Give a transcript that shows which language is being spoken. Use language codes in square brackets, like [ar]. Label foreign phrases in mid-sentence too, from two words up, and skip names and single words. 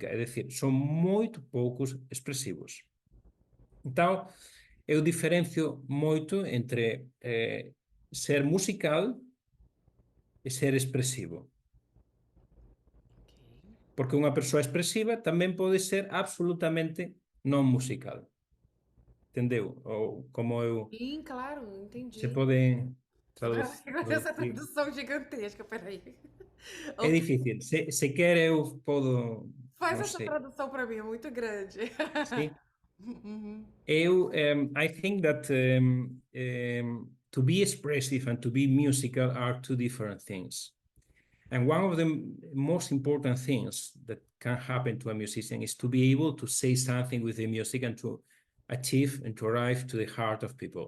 [gl] É dicir, son moito poucos expresivos. Então, eu diferencio moito entre ser musical e ser expresivo. Ok. Porque unha persoa expresiva tamén pode ser absolutamente non musical. Entendeu? Ou como eu [pt] Sim, claro, [gl] se [pt] entendi. [gl] pode [pt] Essa tradução gigantesca, peraí. [gl] É [pt] Ok. [gl] difícil. Se quer, eu posso, [pt] Faz [gl] não [pt] essa [gl] sei. [pt] tradução para mim, é muito grande. Sim. Uhum. [en] I think that to be expressive and to be musical are two different things. And one of the most important things that can happen to a musician is to be able to say something with the music and to achieve and to arrive to the heart of people.